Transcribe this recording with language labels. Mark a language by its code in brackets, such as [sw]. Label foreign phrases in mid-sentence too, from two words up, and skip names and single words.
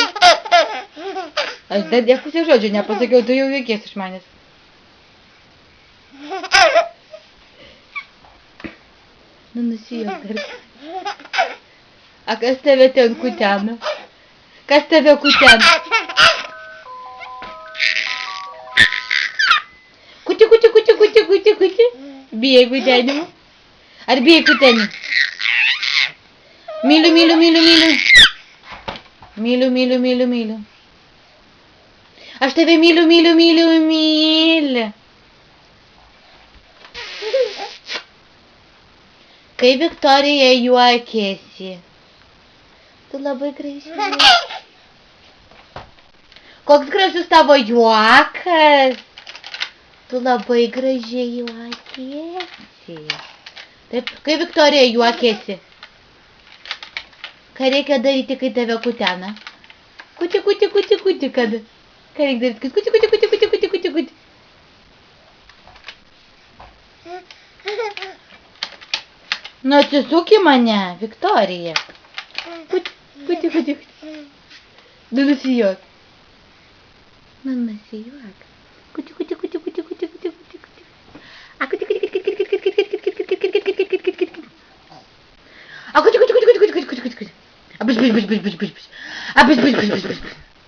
[lt] Aš dar ne pusę žodžio nepasakiau, tu jau juokies iš manęs. Nu, nusijuok dar. A kas tave ten kutena? Kas tave kutena? Kuti, kuti, kuti, kuti, kuti, kuti. Bijai kutenimo? Ar bijai kutenimo? Myliu, myliu, myliu, myliu. Myliu, myliu, myliu, myliu. Aš tave myliu, myliu, myliu, myliu. Kai Viktorija juokėsi. Tu labai graži. Koks gražus tavo juokas. Tu labai gražiai juokėsi. Taip, kai Viktorija juokėsi. Ką reikia daryti, kai tave kutena? Kuti, kuti, kuti, kuti, kad. Ką reikia daryti? Kuti, kuti, kuti, kuti, kuti, kuti, kuti. Nu, atsisuk į mane, Viktorija. Kuti, kuti, kuti, kuti. Nu, nusijuok. Nu, nusijuok. Kuti, kuti, kuti, kuti, kuti, kuti, kuti, kuti. A, kuti, kuti, kuti, kuti, kuti, kuti, kuti, kuti, kuti, kuti, kuti, kuti. A, kuti, kuti, kuti, kuti, kuti, kuti, kuti, kuti. A, biš, biš, biš, biš, biš, biš. A, biš, biš, biš, biš, biš.